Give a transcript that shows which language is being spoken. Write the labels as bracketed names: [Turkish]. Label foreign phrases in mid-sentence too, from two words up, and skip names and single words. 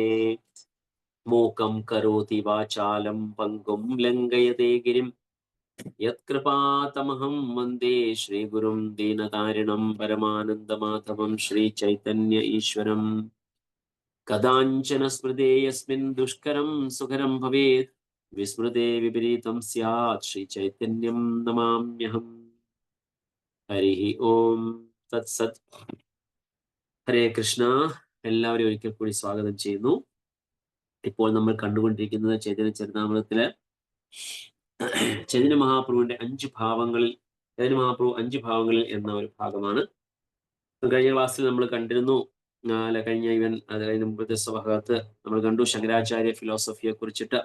[Sanskrit] मूकं करोति वाचालं पङ्गुं लङ्घयते गिरिं, यत्कृपातमहं वन्दे श्रीगुरुं दीनतारिणं परमानन्दमाधवं श्रीचैतन्य ईश्वरम्। कदाञ्चन स्मृते यस्मिन् दुष्करं सुकरं भवेत्, विस्मृते विपरीतं स्यात् श्रीचैतन्यं नमाम्यहम्। हरिः ओम तत्सत्। [Malayalam] ഹരേ കൃഷ്ണ. എല്ലാവരും ഒരിക്കൽ കൂടി സ്വാഗതം ചെയ്യുന്നു. ഇപ്പോൾ നമ്മൾ കണ്ടുകൊണ്ടിരിക്കുന്നത് ചൈതന്യ ചരിതാമൃതത്തിലെ ചൈതന്യ മഹാപ്രഭുവിന്റെ 5 ഭാവങ്ങളിൽ, ചൈതന്യ മഹാപ്രഭു 5 ഭാവങ്ങളിൽ എന്ന ഒരു ഭാഗമാണ്. കഴിഞ്ഞ ക്ലാസ്സിൽ നമ്മൾ കണ്ടിരുന്നു, കഴിഞ്ഞ അതിന് മുമ്പത്തെ ഭാഗത്ത് നമ്മൾ കണ്ടു ശങ്കരാചാര്യ ഫിലോസഫിയെ കുറിച്ചിട്ട്.